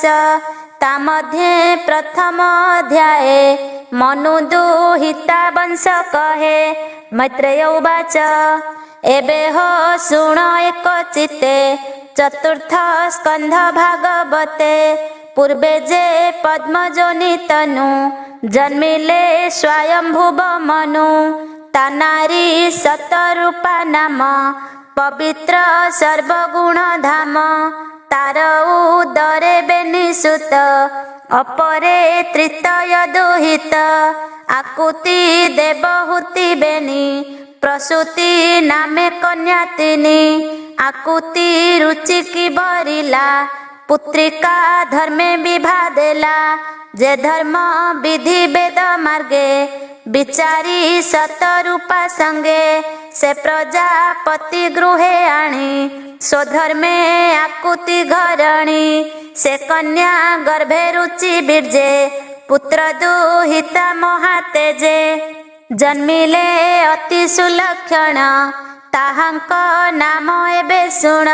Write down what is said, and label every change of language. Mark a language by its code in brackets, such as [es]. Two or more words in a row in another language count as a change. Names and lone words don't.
[or] ତା ମଧ୍ୟେ ପ୍ରଥମ ଅଧ୍ୟାୟେ ମନୁ ଦୁହିତା ବଂଶ କହେ। ମୈତ୍ରେୟ ଉବାଚ ଏବେ ହୋ ଶୁଣ ଏକ ଚିତ୍ତେ ଚତୁର୍ଥ ସ୍କନ୍ଧ ଭାଗବତେ। ପୂର୍ବେ ଯେ ପଦ୍ମଯୋନି ତନୁ ଜନ୍ମିଲେ ସ୍ୱୟମ୍ଭୁବ ମନୁ। ତା ନାରୀ ଶତରୂପା ନାମ ପବିତ୍ର ସର୍ବଗୁଣ ଧାମ। ତାର ଉଦରେ ବେନିସୁତ ଅପରେ ତୃତୀୟ ଦୁହିତ। ଆକୁତି ଦେବହୂତି ବେନୀ ପ୍ରସୂତି ନାମେ କନ୍ୟା ତିନୀ। ଆକୁତି ରୁଚି କି ବରିଲା ପୁତ୍ରିକା ଧର୍ମେ ବିଭା ଦେଲା। ଯେ ଧର୍ମ ବିଧି ବେଦ ମାର୍ଗେ ବିଚାରି ଶତରୂପା ସଙ୍ଗେ। ସେ ପ୍ରଜାପତି ଗୃହେ ଆଣି ସ୍ୱଧର୍ମେ ଆକୁତି ଘରଣୀ। ସେ କନ୍ୟା ଗର୍ଭେ ରୁଚି ବୀର୍ଯ୍ୟେ ପୁତ୍ର ଦୁହିତା ମହାତେଜେ। ଜନ୍ମିଲେ ଅତି ସୁଲକ୍ଷଣ ତାହାଙ୍କ ନାମ ଏବେ ଶୁଣ।